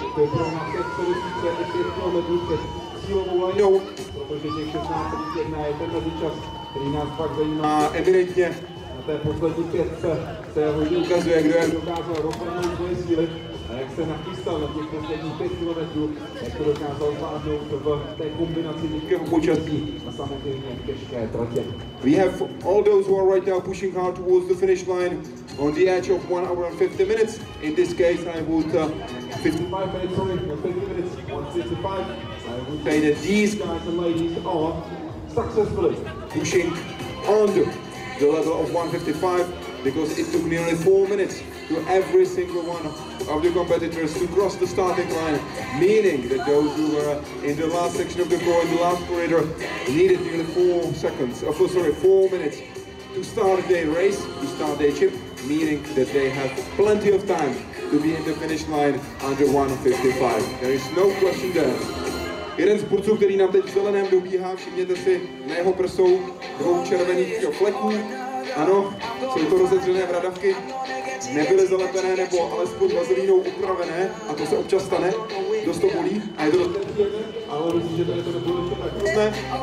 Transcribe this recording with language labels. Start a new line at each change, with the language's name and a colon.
Czech: To je pro nás 5 km před cílovou lajnou, protože těch 16,1 je ten mezičas, který nás pak zajímá evidentně. Na té poslední 5 se hodně ukazuje, kdo jak dokázal rozhodnout svoje síly a jak se nachystal na těch posledních 5 km, jak to dokázal zvládnout v té kombinaci měkkého počasí a samozřejmě těžké tratě.
English: We have all those who are right now pushing hard towards the finish line on the edge of 1 hour and 50 minutes. In this case, I would 55 minutes, sorry, 50 minutes, 1:55. I would say that these guys and ladies are successfully pushing on the level of 1:55 because it took nearly 4 minutes to every single one of the competitors to cross the starting line, meaning that those who were in the last section of the goal, in the last corridor, needed nearly 4 minutes to start their race, to start their chip, meaning that they have plenty of time to be in the finish line under 1:55. There is no question there.
Czech: Jeden z borců, který nám teď v zeleném dobíhá, všimněte si na jeho prsou 2 červených fleků. Ano, jsou to rozedřené bradavky, nebyly zalepené nebo alespoň vazelínou upravené, a to se občas stane, dost to bolí a je to dost nepříjemné, ale myslím, že tady to nebude ještě tak hrozné.